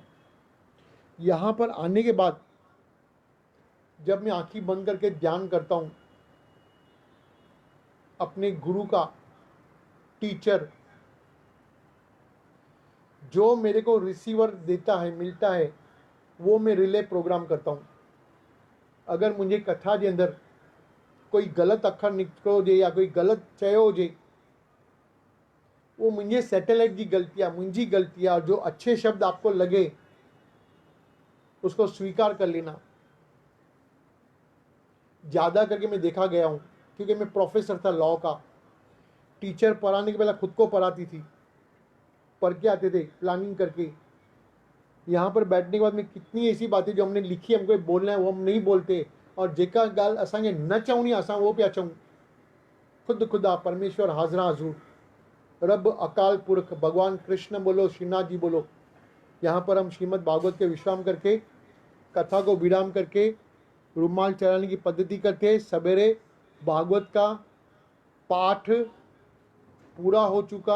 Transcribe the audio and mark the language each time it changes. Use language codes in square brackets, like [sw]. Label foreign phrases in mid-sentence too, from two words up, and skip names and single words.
[hi] यहाँ पर आने के बाद जब मैं आंखें बंद करके ध्यान करता हूँ, अपने गुरु का, टीचर जो मेरे को रिसीवर देता है, मिलता है, वो मैं रिले प्रोग्राम करता हूँ। अगर मुझे कथा के अंदर [sd] कोई गलत अखर निकलो हुजे या कोई गलत चयो हुजे, [hi] वो मुझे सैटेलाइट की गलती है, मुझी गलती है। और जो अच्छे शब्द आपको लगे उसको स्वीकार कर लेना। ज़्यादा करके मैं देखा गया हूँ, क्योंकि मैं प्रोफेसर था लॉ का। टीचर पढ़ाने के पहले खुद को पढ़ाती थी, पढ़ के आते थे प्लानिंग करके। यहाँ पर बैठने के बाद में कितनी ऐसी बातें जो हमने लिखी, हमको बोलना है वो हम नहीं बोलते, और [sd] जेका गाल असांखे न चवणी असां वो पिया चऊं। [hi] खुद खुदा परमेश्वर हाज़रा हज़ूर, रब अकाल पुरख भगवान कृष्ण बोलो, श्रीनाथ जी बोलो। यहाँ पर हम श्रीमद् भागवत के विश्राम करके, कथा को विराम करके, रुमाल चढ़ाने की पद्धति करते हैं। सवेरे भागवत का पाठ पूरा हो चुका।